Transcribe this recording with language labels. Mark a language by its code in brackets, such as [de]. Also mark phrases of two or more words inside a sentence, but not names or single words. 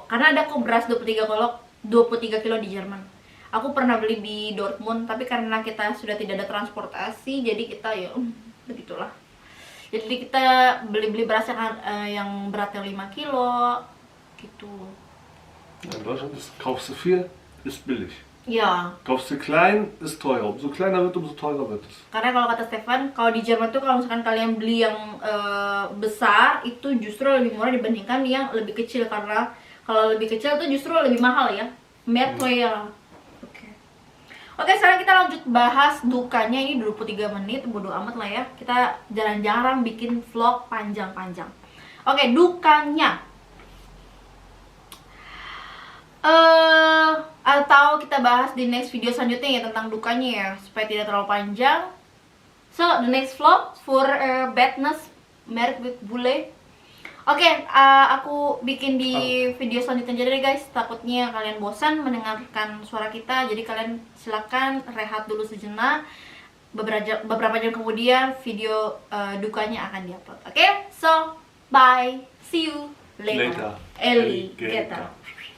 [id] Karena ada kok beras 23 kilo di Jerman. Aku pernah beli di Dortmund, tapi karena kita sudah tidak ada transportasi, jadi kita ya begitulah. Jadi kita beli beras yang beratnya 5 kilo gitu. [de] In Deutschland kaufst du viel, ist billig. [id] Ya, [de] Kaufst du klein, ist teuer. Umso kleiner wird, umso teurer wird es. [id] karena kalau kata Stefan, kalau di Jerman tuh kalau misalkan kalian beli yang besar itu justru lebih murah dibandingkan yang lebih kecil, karena kalau lebih kecil tuh justru lebih mahal ya. [de] Mehr teuer. [id] Oke, sekarang kita lanjut bahas dukanya. Ini 23 menit, bodo amat lah ya. Kita jarang-jarang bikin vlog panjang-panjang. Oke, dukanya. Atau kita bahas di [en] next video [id] selanjutnya ya tentang dukanya ya, supaya tidak terlalu panjang. [en] So, the next vlog for badness, married with bule. [id] Oke, aku bikin di video selanjutnya aja deh guys. Takutnya kalian bosan mendengarkan suara kita, jadi kalian silakan rehat dulu sejenak. Beberapa jam kemudian video dukanya akan diupload. Oke, [en] so bye, see you later. Later. Alligator.